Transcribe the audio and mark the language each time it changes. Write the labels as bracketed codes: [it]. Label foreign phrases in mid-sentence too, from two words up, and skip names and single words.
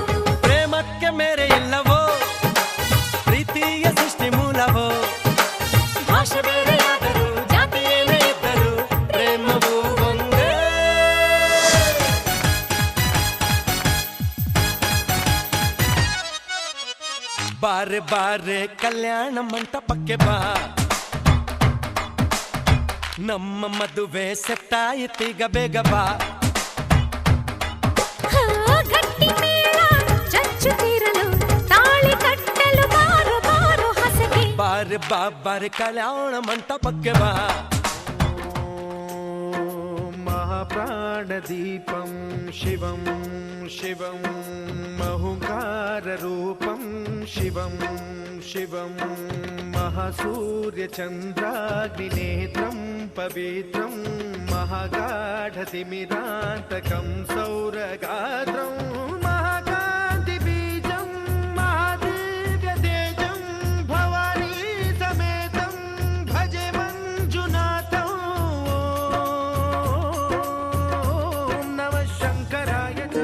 [kn] ಪ್ರೇಮಕ್ಕೆ ಮೇರೆ ಇಲ್ಲವೋ ಪ್ರೀತಿಯ ಸೃಷ್ಟಿ ಮೂಲವೋ ಭಾಷೆ ಬೇರೆಯಾದರೂ ಜಾತಿ ಏನೇ ಇದ್ದರೂ ಪ್ರೇಮವು ಒಂದೇ ಬಾರೆ ಬಾರೆ ಕಲ್ಯಾಣ ಮಂಟಪಕ್ಕೆ ಬಾ ನಮ್ಮ ಮದುವೆ ಸೆಟ್ಟಾಯಿತೀಗ ಬೇಗ ಬಾ ಗಟ್ಟಿ ಮೇಳ ಚಚ್ಚುತ್ತಿರಲು ತಾಳಿ ಕಟ್ಟಲು ಬಾರೋ ಬಾರೋ ಹಸಗೆ ಬಾರೆ ಬಾ ಬಾರೆ ಕಲ್ಯಾಣ ಮಂಟಪಕ್ಕೆ ಬಾ [sa] महाप्राणदीपं शिवं शिवं महुकाररूपं शिवं शिवं महासूर्यचन्द्राग्निनेत्रं पवित्रं महागाढतिमिरान्तकं सौरगात्रं महाकान्तिबीजं महादिव्यतेजं भवानी समेतं भजे मञ्जुनाथं ॐ नमः शङ्कराय